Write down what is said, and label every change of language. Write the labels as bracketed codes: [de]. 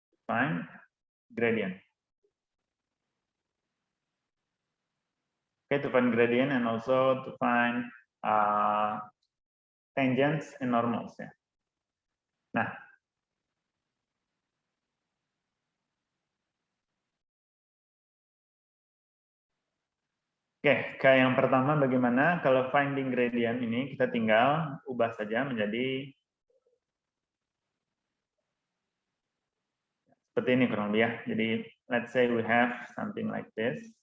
[en] Find gradient. Okay, to find gradient and also to find tangents and normals ya. [id] Nah, oke, kayak yang pertama bagaimana kalau finding gradient ini kita tinggal ubah saja menjadi seperti ini kurang lebih ya. [en] Jadi let's say we have something like this.